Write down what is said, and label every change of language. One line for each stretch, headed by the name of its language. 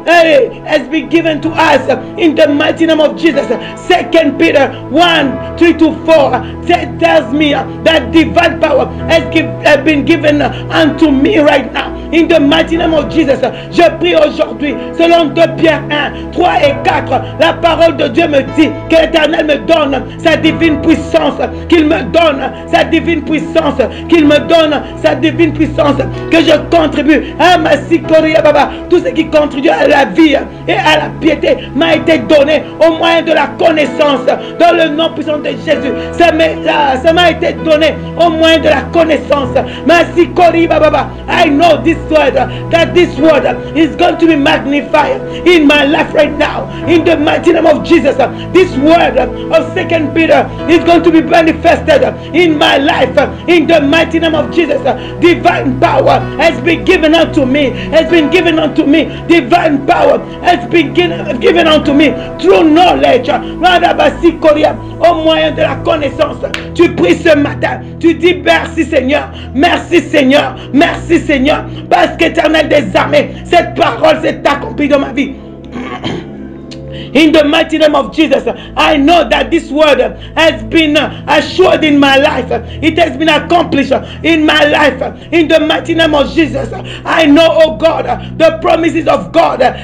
English: Hey, has been given to us in the mighty name of Jesus. 2 Peter 1:3-4 tells me that divine power has been given unto me right now. In the mighty name of Jesus,
French: je prie aujourd'hui, selon 2 Pierre 1:3 et 4, la parole de Dieu me dit que l'Éternel qu'elle me donne sa divine puissance, qu'il me donne sa divine puissance, qu'il me donne sa divine puissance, que je contribue à ma Sikoria Baba. Tout ce qui contribue à la vie et à la piété m'a été donné au moyen de la connaissance, dans le nom puissant de Jésus. Ça m'a été donné au moyen de la connaissance. Ma Sikoria Baba.
English: I know this word, that this word is going to be magnified in my life right now, in the mighty name of Jesus. This word of 2 Peter is going to be manifested in my life, in the mighty name of Jesus. Divine power has been given unto me, has been given unto me. Divine power has been given unto me through knowledge,
French: au moyen de la connaissance. Tu pries ce matin, tu dis merci Seigneur, merci Seigneur, merci Seigneur, parce qu'Éternel des armées, cette parole s'est accomplie dans ma vie.
English: In the mighty name of Jesus, I know that this word has been assured in my life. It has been accomplished in my life. In the mighty name of Jesus, I know, oh God, the promises of God.